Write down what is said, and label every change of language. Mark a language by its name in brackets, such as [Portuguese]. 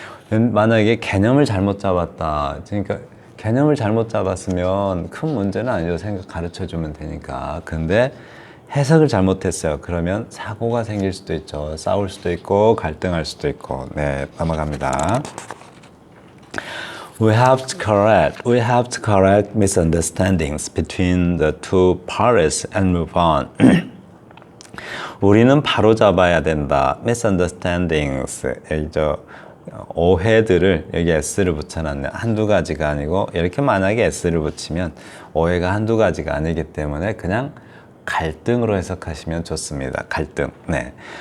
[Korean] 만약에 개념을 잘못 잡았다. 그러니까 개념을 잘못 잡았으면 큰 문제는 아니죠. 가르쳐 주면 되니까. 근데 해석을 잘못했어요. 그러면 사고가 생길 수도 있죠. 싸울 수도 있고 갈등할 수도 있고. 네, 넘어갑니다. [English] We have to correct misunderstandings between the two parties and move on. [Korean] 우리는 바로 잡아야 된다. [English] misunderstandings. [Korean] 오해들을 여기 s를 붙여놨네요. 한두 가지가 아니고 이렇게 만약에 s를 붙이면 오해가 한두 가지가 아니기 때문에 그냥 갈등으로 해석하시면 좋습니다. 갈등. 네.